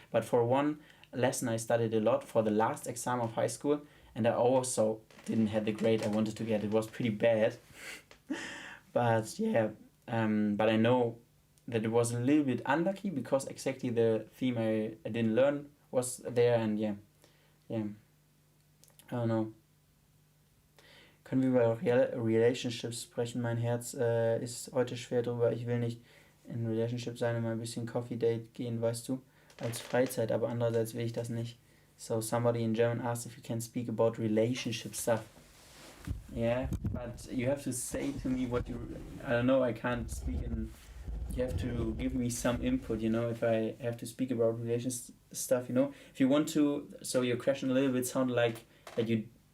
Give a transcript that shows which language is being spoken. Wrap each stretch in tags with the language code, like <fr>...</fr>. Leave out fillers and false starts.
<en>But for one lesson, I studied a lot for the last exam of high school, and I also didn't have the grade I wanted to get. It was pretty bad. But yeah, but I know that it was a little bit unlucky because exactly the theme I didn't learn was there, and yeah, I don't know.</en> <de>Können wir über Relationships sprechen? Mein Herz ist heute schwer drüber. Ich will nicht in Relationship sein und mal ein bisschen Coffee Date gehen, weißt du, als Freizeit, aber andererseits will ich das nicht.</de> <en>So somebody in German asked if you can speak about relationship stuff. Yeah, but you have to say to me what I don't know, I can't speak you have to give me some input, you know, if I have to speak about relations stuff, you know. If you want to, so your question a little bit sounded like that you</en>